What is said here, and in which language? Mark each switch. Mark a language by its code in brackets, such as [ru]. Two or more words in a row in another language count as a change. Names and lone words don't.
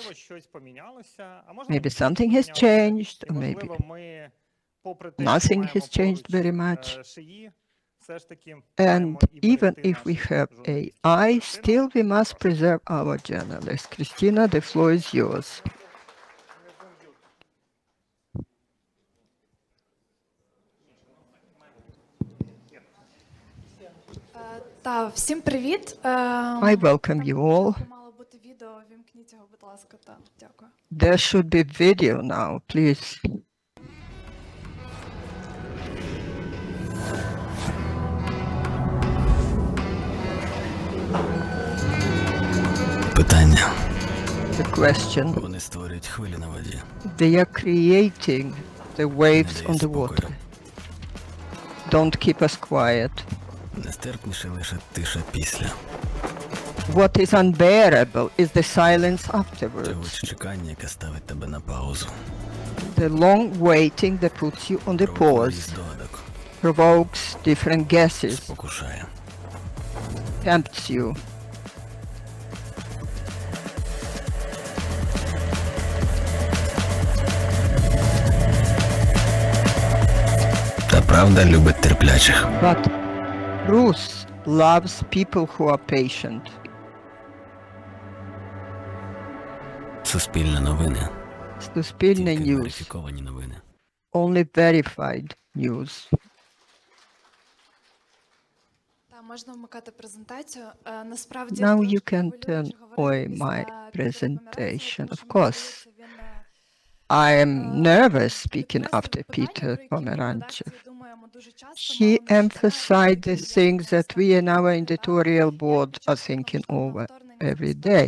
[en] Maybe something has changed, or maybe nothing has changed very much. And even if we have AI, still we must preserve our journalists. Christina, the floor is yours. [uk] Всім привіт. [en] I welcome you all. [uk] Мало бути відео, вімкніть його, будь ласка. Дякую. [en] There should be video now, please. [uk] Питання. [en] The question. [uk] Вони створюють хвилі на воді. [en] They are creating the waves on the water. Don't keep us quiet. [uk] Нестерпніше лише тиша після. [en] What is unbearable is the silence afterwards. [uk] Тягуче чекання, яке ставить тебе на паузу. [en] The long waiting that puts you on the pause. [uk] Здогадок. [en] Provokes different guesses. [uk] Спокушає. [en] Tempts you. [uk] Та правда любить терплячих. [en] But Ruth loves people who are patient. [uk] Суспільне новини. Суспільне Тільки [en] news. [uk] верифіковані новини. [en] Only verified news. [uk] Можна вмикати презентацію. Насправді [en] Now you can turn on my presentation. Of course, I am nervous speaking after Peter Pomeranchev. He emphasized the things that we in our editorial board are thinking over every day.